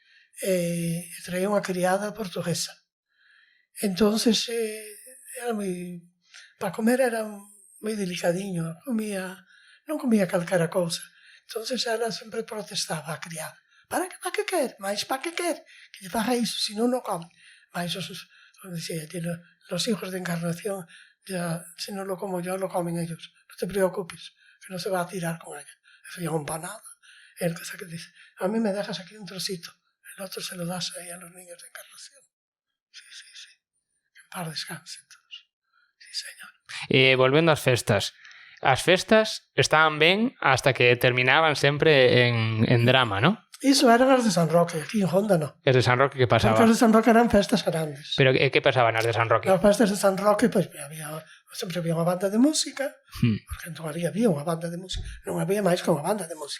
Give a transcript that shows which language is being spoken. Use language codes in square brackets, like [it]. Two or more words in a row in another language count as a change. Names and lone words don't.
[gl] E traía unha criada portuguesa. Entonces era moi... Para comer era moi delicadiño. Non comía calquera cousa. Entonces ela sempre protestaba a criada. Para que quer? Mais para que quer? Que lle faga iso, se non come. Mais como decía, [es] los hijos de Encarnación, ya, si no lo como yo, lo comen ellos. No te preocupes, que no se va a tirar con ella. Eso ya un empanada. El que dice, a mí me dejas aquí un trocito, el otro se lo das ahí a los niños de Encarnación. Sí. Que en paz descansen todos. Sí, señor. [gl] E volvendo ás festas. As festas estaban ben hasta que terminaban sempre en drama, non? Iso eran as de San Roque, aquí en Honda non. As de San Roque que pasaba? Porque as de San Roque eran festas grandes. Pero que pasaban as de San Roque? As festas de San Roque, pues, sempre había unha banda de música, porque entón ali había unha banda de música, non había máis que unha banda de música.